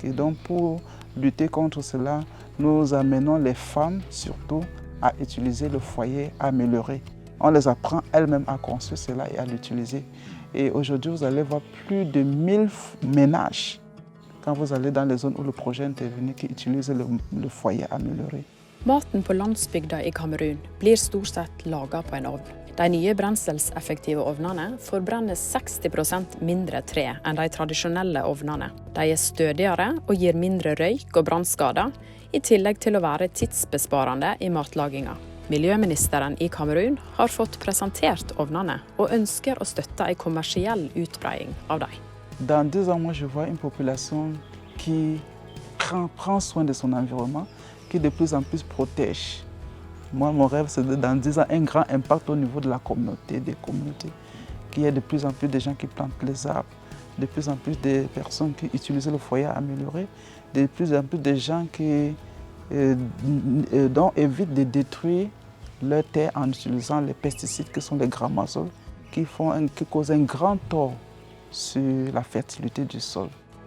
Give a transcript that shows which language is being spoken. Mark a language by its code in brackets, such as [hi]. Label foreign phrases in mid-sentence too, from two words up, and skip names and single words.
[fr] Et donc pour lutter contre cela, nous amenons les femmes surtout à utiliser le foyer amélioré. On les apprend elles-mêmes à construire cela et à l'utiliser. Et aujourd'hui, vous allez voir plus de 1000 ménages quand vous allez dans les zones où le projet est intervenu qui utilisent le foyer amélioré. [no] Maten på landsbygda i Kamerun blir stort sett laget på en ovn. De nye brenselseffektive ovnene forbrenner 60% mindre tre enn de tradisjonelle ovnene. De er stødigere og gir mindre røyk og brannskader, i tillegg til å være tidsbesparende i matlaginga. Miljøministeren i Kamerun har fått presentert ovnene og ønsker å støtte en kommersiell utbreding av dem. [fr] Dans 2 ans, moi, je vois une population qui prend soin de son environnement, qui de plus en plus protège. Moi, mon rêve, c'est dans 10 ans un grand impact au niveau de la communauté, des communautés, qu'il y ait de plus en plus de gens qui plantent les arbres, de plus en plus de personnes qui utilisent le foyer amélioré, de plus en plus de gens qui évitent de détruire leur terre en utilisant les pesticides qui sont les grammazoles, qui causent un grand tort sur la fertilité du sol.